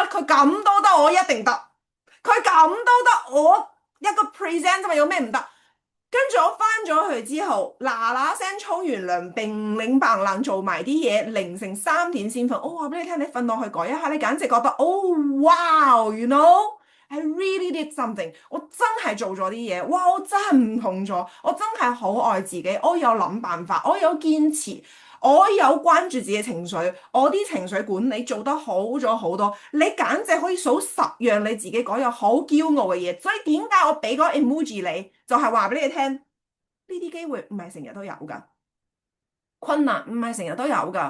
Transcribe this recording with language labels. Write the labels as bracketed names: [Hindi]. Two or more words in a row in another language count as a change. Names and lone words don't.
[Cantonese] 佢咁都得，我一定得。佢咁都得，我一個 present 啫嘛，有咩唔得？跟住我翻咗去之後，嗱嗱聲沖完涼，並領白冷做埋啲嘢，凌晨3點先瞓。我話俾你聽，你瞓落去改一下，你簡直覺得哦，哇 ， [English] you know，I really did something。 [Cantonese] 我真係做咗啲嘢，哇！我真係唔同咗，我真係好愛自己，我有諗辦法，我有堅持。我有關注自己情緒，我啲情緒管理做得好咗好多。你簡直可以數10樣你自己嗰日好驕傲嘅嘢。所以點解我俾個 emoji 你，就係話俾你聽，呢啲機會唔係成日都有㗎，困難唔係成日都有㗎。